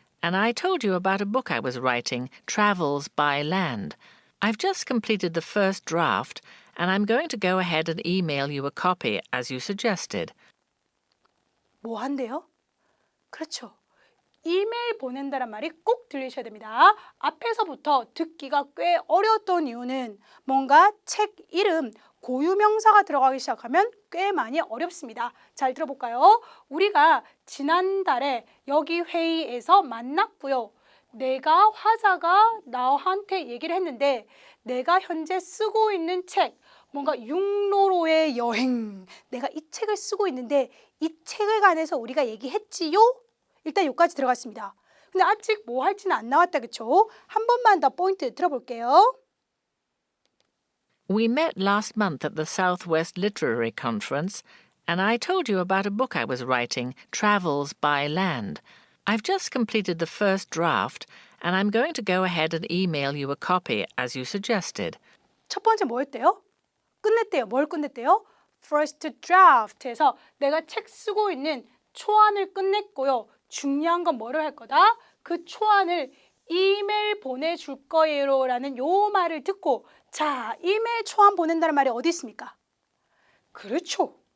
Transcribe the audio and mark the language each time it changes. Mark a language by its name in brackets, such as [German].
[English] and I told you about a book I was writing, Travels by Land. I've just completed the first draft, and I'm going to go ahead and email you a copy, as you suggested. [Korean] 뭐 한대요? 그렇죠. 이메일 보낸다란 말이 꼭 들리셔야 됩니다. 앞에서부터 듣기가 꽤 어려웠던 이유는 뭔가 책 이름, 고유명사가 들어가기 시작하면 꽤 많이 어렵습니다. 잘 들어볼까요? 우리가 지난달에 여기 회의에서 만났고요. 내가 화자가 나한테 얘기를 했는데 내가 현재 쓰고 있는 책, 뭔가 육로로의 여행, 내가 이 책을 쓰고 있는데 이 책에 관해서 우리가 얘기했지요? 일단 여기까지 들어갔습니다. 근데 아직 뭐 할지는 안 나왔다, 그쵸? 한 번만 더 포인트 들어볼게요. [English] We met last month at the Southwest Literary Conference, and I told you about a book I was writing, Travels by Land. I've just completed the first draft, and I'm going to go ahead and email you a copy, as you suggested. [Korean] 첫 번째 뭐였대요? 끝냈대요. 뭘 끝냈대요? First draft에서 내가 책 쓰고 있는 초안을 끝냈고요. 중요한 건 뭐를 할 거다? 그 초안을 이메일 보내줄 거예요 라는 요 말을 듣고 자, 이메일 초안 보낸다는 말이 어디 있습니까? 그렇죠.